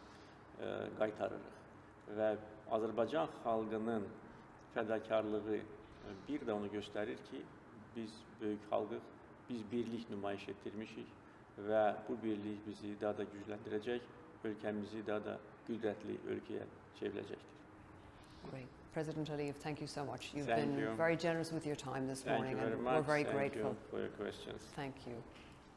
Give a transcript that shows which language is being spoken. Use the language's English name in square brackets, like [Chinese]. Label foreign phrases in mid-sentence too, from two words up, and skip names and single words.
[Azerbaijani] qaytarırıq və Azərbaycan xalqının fədakarlığı bir də onu göstərir ki, biz böyük xalqıq, biz birlik nümayiş etdirmişik və bu birlik bizi daha da gücləndirəcək, ölkəmizi daha da qüdrətli ölkəyə çevirəcəkdir. [English] Great. President Aliyev, thank you so much. You've Thank been you. very generous with your time this morning, Thank you very and much. we're very Thank grateful. you for your questions. Thank you.